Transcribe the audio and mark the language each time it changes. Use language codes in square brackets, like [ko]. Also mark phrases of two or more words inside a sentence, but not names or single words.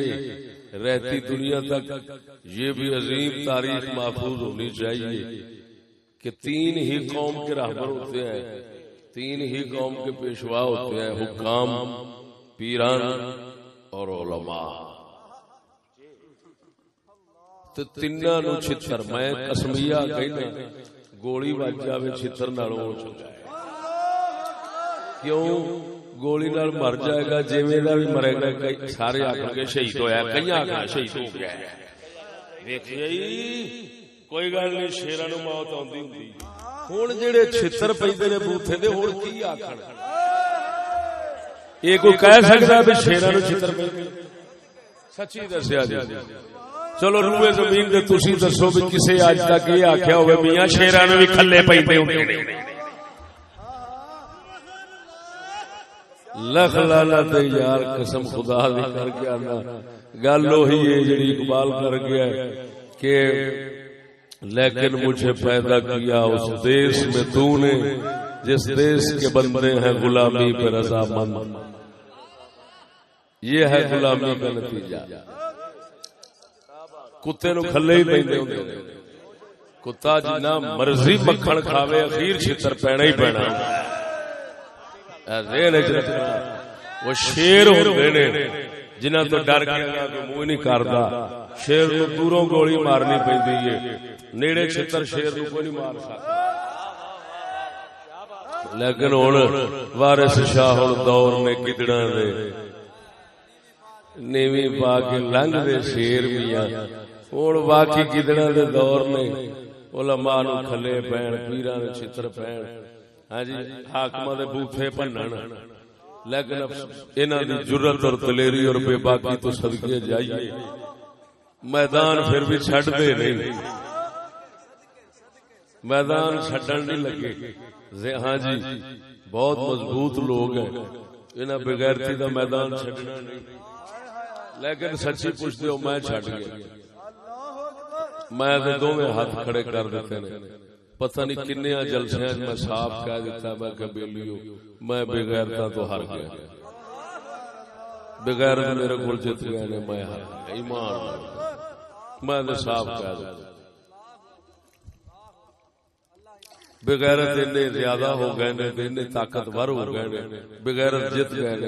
[ur] رہتی دنیا تک یہ بھی عظیم تاریخ محفوظ ہونی چاہیے کہ تین ہی قوم کے رہبر ہوتے ہیں، تین ہی قوم کے پیشوا ہوتے ہیں، حکام، پیران اور علماء. [pa] تو تیناں نو چھتر میں قسمیہ کہنا گولی وج جاوے چھتر نالوں ہو چکا ہے. کیوں گولی نال مر جائے گا جویں دا بھی مرے گا. سارے آکھن گے شہید ہویا، کئی آکھن شہید ہو گیا ہے. ویکھیا کوئی گل نہیں، شیراں نوں موت آندی ہوندی. ہن جڑے چھتر پیندے نے بوتھے دے ہن کی آکھن؟ [ur] یہ کوئی کہہ سکتا ہے [pa] شیراں نوں چھتر پیندے؟ سچی دسیا جی. چلو روئے زمین دے تسی دسو بھی کسے اج تک یہ آکھیا ہوئے میاں شیراں نوں وی کھلے پیندے ہوندے نے؟ لکھ لعنت یار، قسم خدا دی کر کے آنا گل وہی ہے جڑی اقبال کر گیا ہے کہ [ur] لیکن مجھے پیدا کیا اس دیس میں تو نے جس دیس کے بندے ہیں غلامی پہ رضامند. یہ ہے غلامی کا نتیجہ. [pa] کتے نو کھلے ہی پیندے ہوندے نے. کتا جنہ مرضی مکھن کھاوے اخیر چھتر پینا ہی پینا. وہ شیر ہوندے نے جنہاں تو ڈر کے منہ نہیں کردا. شیر نو دوروں گولی مارنی پیندی ہے، نیڑے چھتر شیر نو کوئی نہیں مار سکدا. لیکن ہن وارث شاہ دور نے گدڑاں دے نیویں پا کے لنگ دے شیر میاں. ہن باقی گدڑاں دے دور نے علماء نو کھلے پین، پیراں دے چھتر پین، ہاں جی حاکماں دے بوتھے بھنن. لیکن انہاں دی جرت اور دلیری اور بے باکی تو صدقے جائیے میدان پھر بھی چھڈ دے نہیں. میدان چھڈن نہیں لگے. [ur] ہاں جی بہت مضبوط لوگ ہیں، [pa] انہاں بغیرتی دا میدان چھڈنا نہیں. لیکن سچی پوچھتے ہو میں چھڈ گیا. میں تے دوویں ہاتھ کھڑے کر دیتے نے. پتہ نہیں کنیاں جلسیاں میں صاف کہہ دیتا میں کہ بیلیو میں بغیرتا تو ہار گیا. بغیر میرے کول جت گئے نے، میں ہار گیا. ایمان میں تے صاف کہہ دیتا. بغیرت اتنے زیادہ ہو گئے نے، اتنے طاقتور ہو گئے نے، بغیرت جت گئے نے.